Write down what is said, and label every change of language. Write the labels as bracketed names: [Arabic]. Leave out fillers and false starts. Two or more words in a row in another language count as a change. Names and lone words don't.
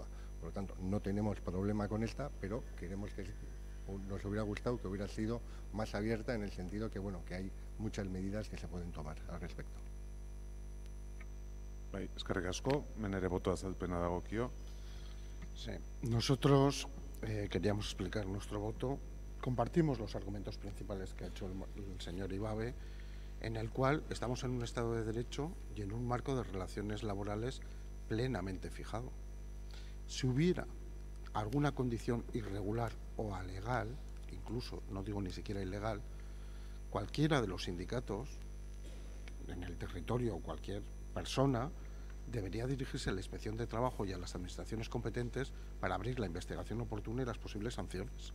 [Spanish] Por lo tanto, no tenemos problema con esta, pero queremos que nos hubiera gustado que hubiera sido más abierta, en el sentido que, bueno, que hay muchas medidas que se pueden tomar al respecto. [Basque] Bai, eskerrik asko, menere boto azalpena dagokio. [Spanish] Sí, nosotros queríamos explicar nuestro voto. Compartimos los argumentos principales que ha hecho el señor Ibabe, en el cual estamos en un Estado de Derecho y en un marco de relaciones laborales plenamente fijado. Si hubiera alguna condición irregular o alegal, incluso, no digo ni siquiera ilegal, cualquiera de los sindicatos en el territorio o cualquier persona debería dirigirse a la Inspección de Trabajo y a las administraciones competentes para abrir la investigación oportuna y las posibles sanciones.